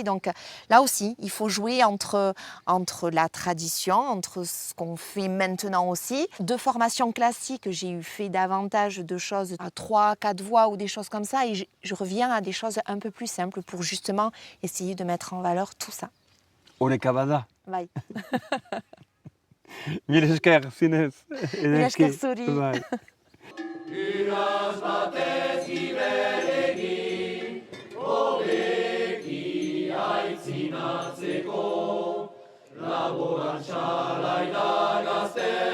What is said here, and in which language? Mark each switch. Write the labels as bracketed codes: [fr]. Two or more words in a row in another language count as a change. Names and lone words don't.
[fr] Donc là aussi, il faut jouer entre la tradition, entre ce qu'on fait maintenant aussi. De formation classique, j'ai fait davantage de choses à 3-4 voix ou des choses comme ça, et je reviens à des choses un peu plus simples pour justement essayer de mettre en valeur tout ça. [eu] Oreka bada. Bai. Mil esker, zinez. Mil esker zuri. Bai. Uraz batez gibelegi, hobeki aitzinatzeko, laborantza laida gazte,